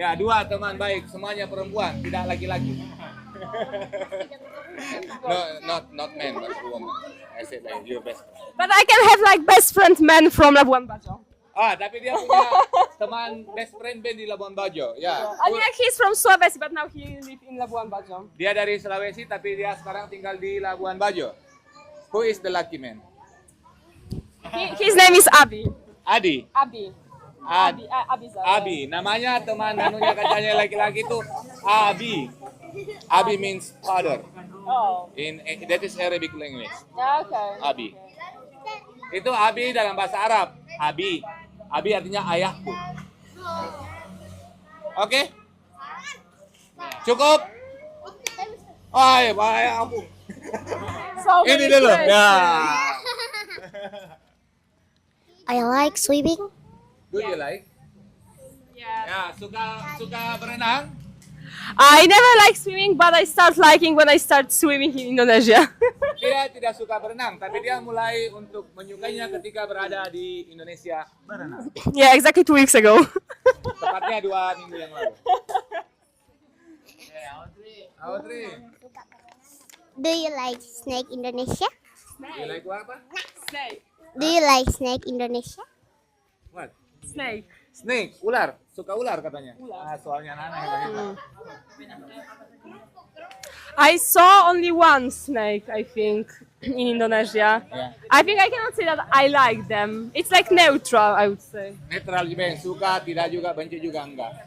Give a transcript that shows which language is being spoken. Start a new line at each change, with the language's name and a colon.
Indonesian: Ya, 2 teman baik, semuanya perempuan, tidak laki-laki.
English: No, not men, but woman. I said like your best friend. But I can have like best friend men from Labuan Bajo.
Indonesian: Tapi dia punya teman best friend band di Labuan Bajo. Ya.
English: I mean, like he's from Sulawesi, but now he live in Labuan Bajo.
Indonesian: Dia dari Sulawesi, tapi dia sekarang tinggal di Labuan Bajo.
English: Who is the lucky man? His name is Abi. Adi. Abi. Abi.
Indonesian: Namanya teman anunya katanya laki-laki itu Abi.
English: Abi means father. Oh. That is Arabic language. Okay.
Indonesian: Abi. Itu Abi dalam bahasa Arab. Abi. Abi artinya ayahku. Oke? Cukup? Ayahku.
English: So
Indonesian: Ini
English: many
Indonesian: dulu.
English: questions.
Indonesian: Ya.
English: I like swimming. Do you like? Yeah.
Indonesian: Ya, suka berenang?
English: I never like swimming, but I start liking when I start swimming in Indonesia.
Indonesian: Dia tidak suka berenang, tapi dia mulai untuk menyukainya ketika berada di Indonesia berenang.
English: Yeah, exactly 2 weeks ago.
Indonesian: Tepatnya 2 minggu yang lalu.
English: Audrey, Do you like snake Indonesia? you like apa? Snake. Do you like snake Indonesia? What? Snake.
Indonesian: Snake, ular. Suka ular katanya. Soalnya Nana yang
English: I saw only one snake, I think, in Indonesia. Yeah. I think I cannot say that I like them. It's like neutral, I would say.
Indonesian: Netral juga yang suka, tidak juga, benci juga enggak.